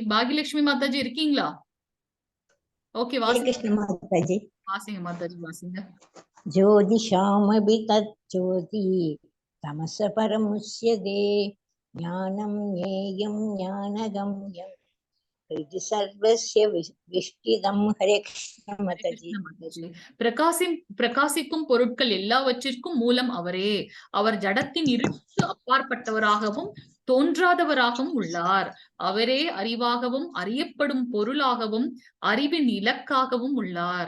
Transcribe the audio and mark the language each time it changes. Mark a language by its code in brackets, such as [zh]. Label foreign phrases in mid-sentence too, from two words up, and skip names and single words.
[ta] பாகியலட்சுமி மாதாஜி இருக்கீங்களா? ஓகே வாசிங்க மாதாஜி வாசிங்க. [sa] ज्योतिषामपि तज्ज्योति तमस परमुष्यते ज्ञानं ज्ञेयं ज्ञानगम्यम् इति सर्वस्य विष्टिदं हरे कृष्ण माताजी [ta] பிரகாசிக்கும் பொருட்கள் எல்லாவற்றிற்கும் மூலம் அவரே. அவர் ஜடத்தின் இருட்டுக்கு அப்பாற்பட்டவராகவும் தோன்றாதவராகவும் உள்ளார். அவரே அறிவாகவும் அறியப்படும் பொருளாகவும் அறிவின் இலக்காகவும் உள்ளார்.